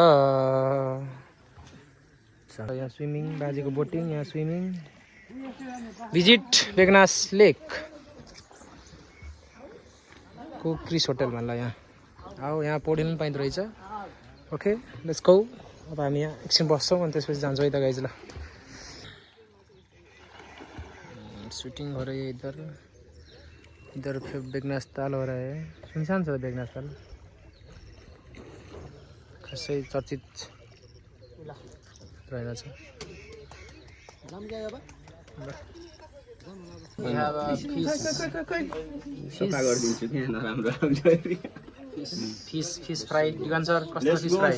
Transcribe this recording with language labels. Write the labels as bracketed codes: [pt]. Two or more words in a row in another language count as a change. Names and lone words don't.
[ne] यहाँ स्विमिङ बाजेको बोटिङ यहाँ स्विमिङ भिजिट बेगनास लेक को क्रिस होटलमा ल यहाँ आओ यहाँ पौडी पनि पाइँदो रहेछ [en] okay let's go [ne] अब हामी यहाँ एकछिन बस्छौँ अनि त्यसपछि जान्छौँ यता गाइज ल [hi] शूटिङ हो रही है इधर फिर बेगनास ताल हो रहा है [ne] सुनसान छ बेगनास ताल खासै चर्चित रहेन छ [en] fish fry [ne] युगान सर कस्तो [en] fish fry